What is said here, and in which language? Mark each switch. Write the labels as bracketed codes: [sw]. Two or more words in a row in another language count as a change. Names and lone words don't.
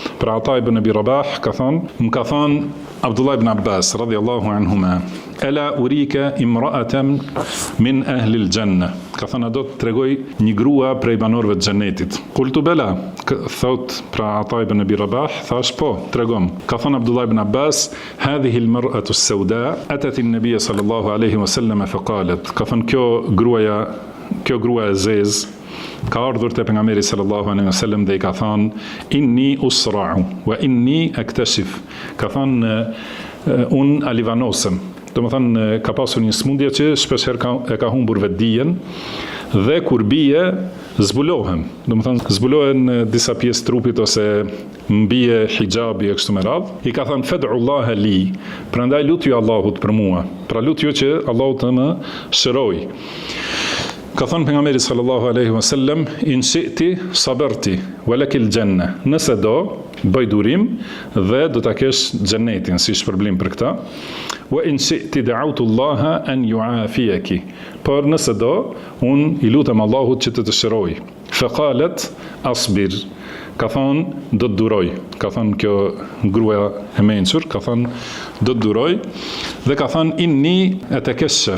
[sq] Pra Ata ibn Abi Rabah ka thonë, më ka thonë Abdullah ibn Abbas [ar] رضي الله عنهما ألا أريك امرأة من أهل الجنة. [sq] Ka thonë, a do të tregoj një grua prej banorëve të xhenetit. [ar] قلت بلى, [sq] thot pra Ata ibn Abi Rabah, thash po, tregom. Ka thonë [ar] Abdullah ibn Abbas, هذه المرأة السوداء أتت النبي صلى الله عليه وسلم فقالت. [sq] Ka thonë kjo grua e zezë ka ardhur te pejgamberi [ar] صلى الله عليه وسلم [sq] dhe I ka thënë [ar] إني أصرع وإني أتكشف. [sq] Ka thënë un alivanosem. Domethënë ka pasur një smundje që shpesh herë ka humbur vetdijen dhe kur bie zbulohem. Domethënë zbulohen disa pjesë trupit ose mbie hijabi e kështu me radhë. I ka thënë [ar] فادع الله لي. [sq] Prandaj lutju Allahut për mua. Pra lutju që Allahu të më shëroj. Ka thënë pejgamberi [ar] صلى الله عليه وسلم, إن شئت صبرت ولك الجنة. [sq] Nëse do, bëj durim dhe do ta kesh xhenetin si shpërblim për këtë. [ar] وإن شئت دعوت الله أن يعافيك. [sq] Por nëse do, un I lutem Allahut që të shëroj. [ar] فقالت أصبر. [sq] Ka thonë do të duroj. Ka thonë kjo gruaja e mençur, ka thonë do të duroj dhe ka thonë [ar] إني أتكشف.